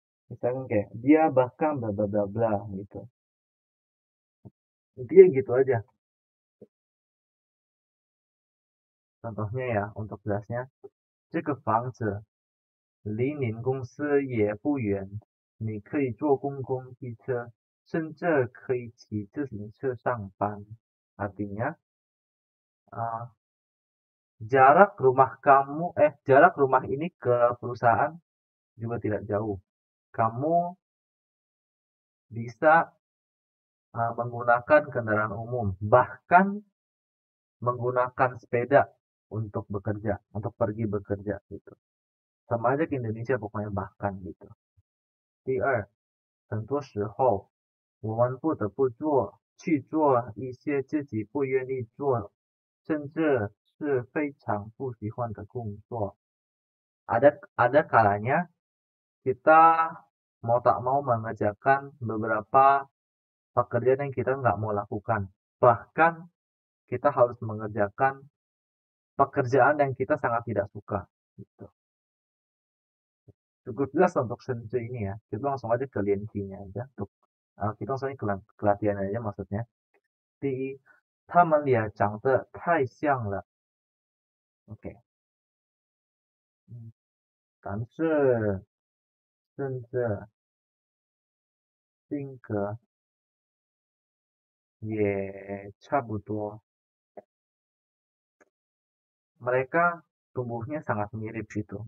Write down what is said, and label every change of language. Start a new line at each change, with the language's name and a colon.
Indonesian: Misalkan kayak dia bahkan bla bla bla bla gitu. Intinya gitu aja. Contohnya ya, untuk jelasnya,
Chinese: 这个房子离您公司也不远，你可以坐公共汽车，甚至可以骑自行车上班。
Indonesian: Artinya, jarak rumah ini ke perusahaan juga tidak jauh. Kamu bisa menggunakan kendaraan umum, bahkan menggunakan sepeda untuk bekerja, untuk pergi bekerja gitu. Sama aja ke Indonesia pokoknya bahkan gitu.
Chinese: 第二，很多时候我们不得不去做一些自己不愿意做，甚至是非常不喜欢的工作。
Indonesian: Ada kalanya kita mau tak mau mengerjakan beberapa pekerjaan yang kita nggak mau lakukan. Bahkan kita harus mengerjakan pekerjaan yang kita sangat tidak suka. Gitu. Cukup jelas untuk senju ini ya. Kita langsung aja ke lienkinya aja. Kita langsung aja ke latihan aja maksudnya.
Chinese: 第一，他们俩长得太像了。 OK，但是甚至性格也差不多。
Indonesian: Mereka tumbuhnya sangat mirip gitu.